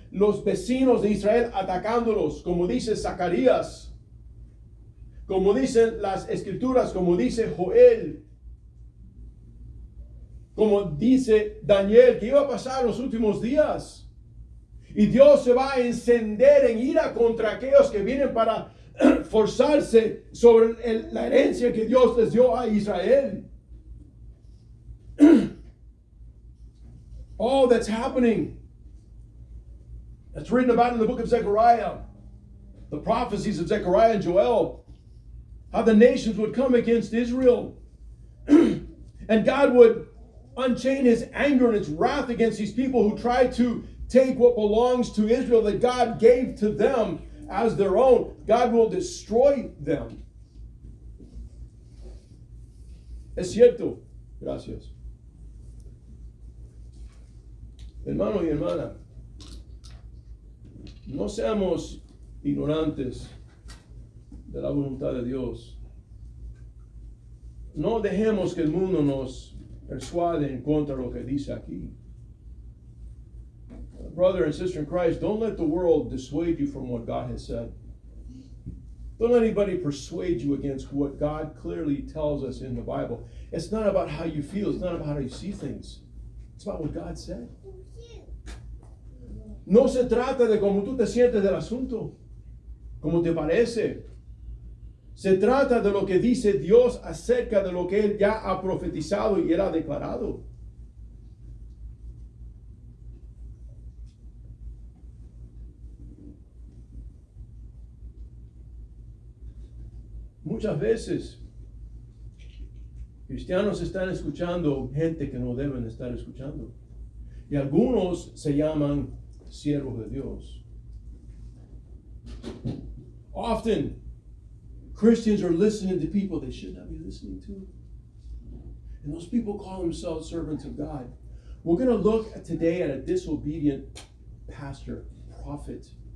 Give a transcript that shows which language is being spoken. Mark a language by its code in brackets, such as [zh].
[es] Los vecinos de Israel atacándolos, como dice Zacarías, como dicen las escrituras, como dice Joel, como dice Daniel, que iba a pasar en los últimos días. Y Dios se va a encender en ira contra aquellos que vienen para forzarse sobre la herencia que Dios les dio a Israel. [en] All that's happening, that's written about in the book of Zechariah, the prophecies of Zechariah and Joel, how the nations would come against Israel, and God would unchain his anger and his wrath against these people who tried to take what belongs to Israel that God gave to them as their own. God will destroy them. [es] Es cierto. Gracias. Hermano y hermana, no seamos ignorantes de la voluntad de Dios. No dejemos que el mundo nos persuade en contra de lo que dice aquí. [en] Brother and sister in Christ, don't let the world dissuade you from what God has said. Don't let anybody persuade you against what God clearly tells us in the Bible. It's not about how you feel. It's not about how you see things. It's about what God said. [es] No se trata de cómo tú te sientes del asunto, cómo te parece. Se trata de lo que dice Dios acerca de lo que Él ya ha profetizado y Él ha declarado. Muchas veces cristianos están escuchando gente que no deben estar escuchando. Y algunos se llaman siervos de Dios. [en] Often, Christians are listening to people they should not be listening to. And those people call themselves servants of God. We're going to look today at a disobedient pastor, prophet.